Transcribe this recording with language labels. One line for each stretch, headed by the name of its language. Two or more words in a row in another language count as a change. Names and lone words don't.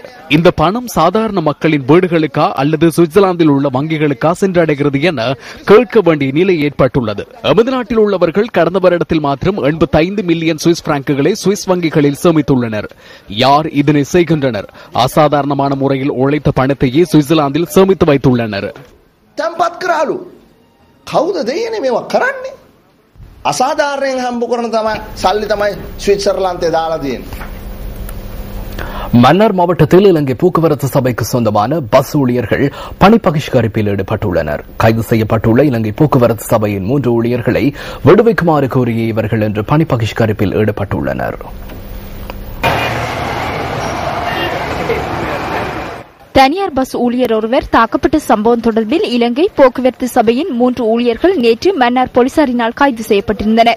Tamil: இந்த பணம் சாதாரண மக்களின் வீடுகளுக்கா அல்லது சுவிட்சர்லாந்தில் உள்ள வங்கிகளுக்கா சென்றடைகிறது என கேட்க வேண்டிய நிலை ஏற்பட்டுள்ளது. எமது நாட்டில் உள்ளவர்கள் கடந்த வருடத்தில் மாத்திரம் 85 மில்லியன் சுவிஸ் பிராங்குகளை சுவிஸ் வங்கிகளில் சேமித்துள்ளனர். யார் இதனை செய்கின்றனர்? அசாதாரணமான முறையில் உழைத்த பணத்தையே சுவிட்சர்லாந்தில் சேமித்து வைத்துள்ளனர்.
Sinhala: කවුද දෙයනේ මේවා කරන්නේ? අසාධාරණයෙන් හම්බ කරන තමයි සල්ලි තමයි ස්විட்சர்லாந்தේ දාලා තියෙන්නේ.
Tamil: மன்னார் மாவட்டத்தில் இலங்கை போக்குவரத்து சபைக்கு சொந்தமான பஸ் ஊழியர்கள் பணி பகிஷ்கரிப்பில் ஈடுபட்டுள்ளனர். கைது செய்யப்பட்டுள்ள இலங்கை போக்குவரத்து சபையின் 3 ஊழியர்களை விடுவிக்குமாறு கோரிய இவர்கள் இன்று பணி பகிஷ்கரிப்பில் ஈடுபட்டுள்ளனர். தனியார் பஸ் ஊழியர் ஒருவர் தாக்கப்பட்ட சம்பவம் தொடர்பில் இலங்கை போக்குவரத்து சபையின் 3 ஊழியர்கள் நேற்று மன்னார் போலீசாரினால் கைது செய்யப்பட்டிருந்தனர்.